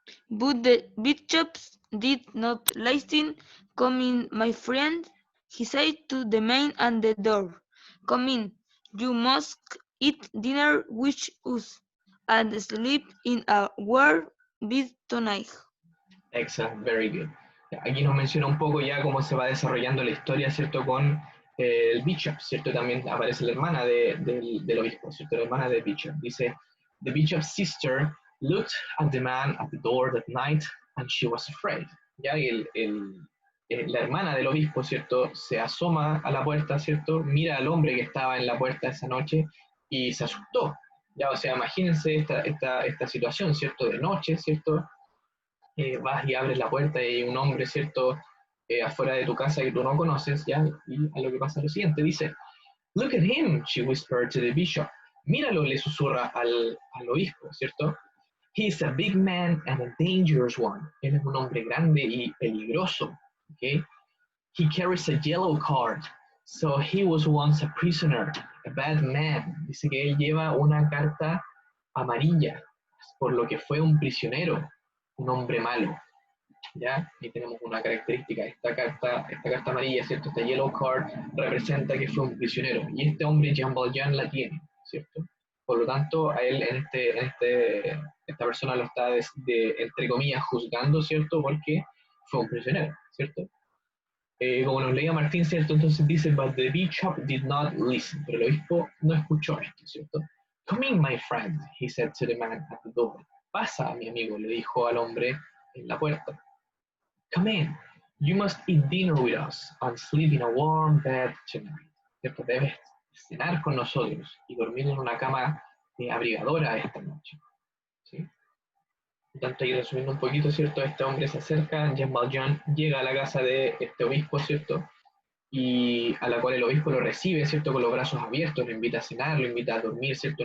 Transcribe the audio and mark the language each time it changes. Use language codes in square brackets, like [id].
[en] But the bishops did not listen. Come in, my friend, he said to the man at the door. Come in, you must eat dinner with us, and sleep in a warm bed tonight. Excellent, very good. [es] Aquí nos menciona un poco ya cómo se va desarrollando la historia, ¿cierto? Con el bishop, ¿cierto? También aparece la hermana del obispo, ¿cierto? La hermana del bishop. Dice, [en] the bishop's sister looked at the man at the door that night and she was afraid. [es] Ya la hermana del obispo, ¿cierto? Se asoma a la puerta, ¿cierto? Mira al hombre que estaba en la puerta esa noche y se asustó. Ya, o sea, imagínense esta situación, ¿cierto? De noche, ¿cierto? Vas y abres la puerta y hay un hombre, ¿cierto? Afuera de tu casa que tú no conoces, ¿ya? Y a lo que pasa lo siguiente, dice, [en] look at him, she whispered to the bishop. [es] Míralo, le susurra al obispo, ¿cierto? [en] He is a big man and a dangerous one. [es] Él es un hombre grande y peligroso, ¿ok? [en] He carries a yellow card, so he was once a prisoner, a bad man. [es] Dice que él lleva una carta amarilla, por lo que fue un prisionero, un hombre malo. ¿Ya? Y tenemos una característica, esta carta amarilla, ¿cierto? Esta yellow card representa que fue un prisionero, y este hombre, Jean Valjean, la tiene, ¿cierto? Por lo tanto, a él esta persona lo está, entre comillas, juzgando, ¿cierto? Porque fue un prisionero, ¿cierto? Como nos leía Martín, ¿cierto? Entonces dice, [en] but the bishop did not listen, [es] pero el obispo no escuchó esto, ¿cierto? [en] Come in, my friend, he said to the man at the door. [es] Pasa, mi amigo, le dijo al hombre en la puerta. [en] Come in, you must eat dinner with us and sleep in a warm bed tonight. [es] ¿Cierto? Debes cenar con nosotros y dormir en una cama abrigadora esta noche, ¿sí? Por tanto, ahí resumiendo un poquito, ¿cierto? Este hombre se acerca, Jean Valjean llega a la casa de este obispo, ¿cierto? Y a la cual el obispo lo recibe, ¿cierto? Con los brazos abiertos, lo invita a cenar, lo invita a dormir, ¿cierto?